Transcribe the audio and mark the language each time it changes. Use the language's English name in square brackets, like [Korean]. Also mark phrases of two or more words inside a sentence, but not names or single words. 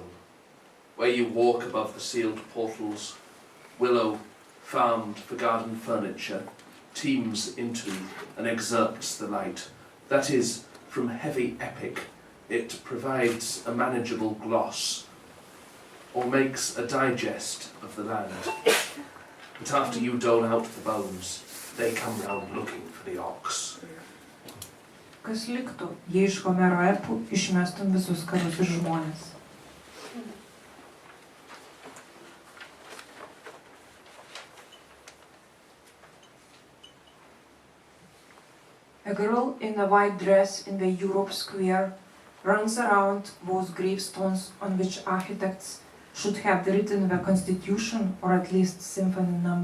[English] Where you walk above the sealed portals, willow, farmed for garden furniture, teems into and exerts the light. That is, from heavy epic, it provides a manageable gloss, or makes a digest of the land. But after you dole out the bones, they come round looking for the ox. [Lithuanian] Kas liktų, jei iš Homero epų išmestum visus karus ir žmones? [English] A girl in a white dress in the Europe Square runs around those gravestones on which architects should have written the Constitution, or at least Symphony No.